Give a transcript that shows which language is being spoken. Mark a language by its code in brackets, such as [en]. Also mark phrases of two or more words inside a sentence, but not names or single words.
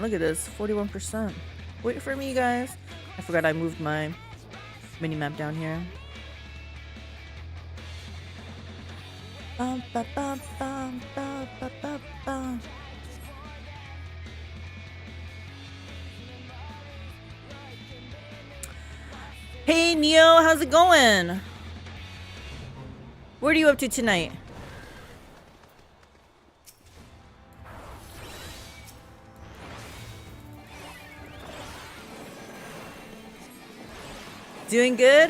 [en] Look at this, 41%. Wait for me, guys. I forgot I moved my mini map down here. Bum, ba, bum, bum, ba, ba, ba, ba. Hey Neo, how's it going? What are you up to tonight? Doing good?